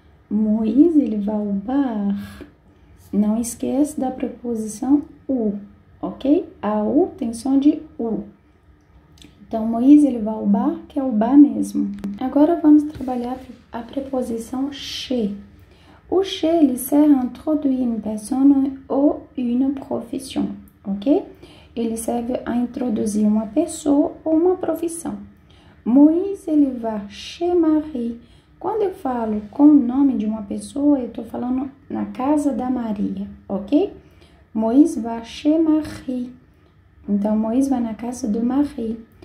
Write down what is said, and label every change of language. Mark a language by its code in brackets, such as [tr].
[pt] Moïse, ele vai ao bar. Não esqueça da preposição u, ok? ok? A U tem som de U. Então, Moïse, ele vai ao bar, que é o bar mesmo. Agora, vamos trabalhar a preposição chez. O chez, ele [fr] sert à introduire une personne ou une profession, ok? [pt] Ele serve a introduzir uma pessoa ou uma profissão. Moïse, ele vai chez Marie. Quando eu falo com o nome de uma pessoa, eu estou falando na casa da Maria, ok? Moïse vai chez Marie. Então, Moïse vai na casa do Marie.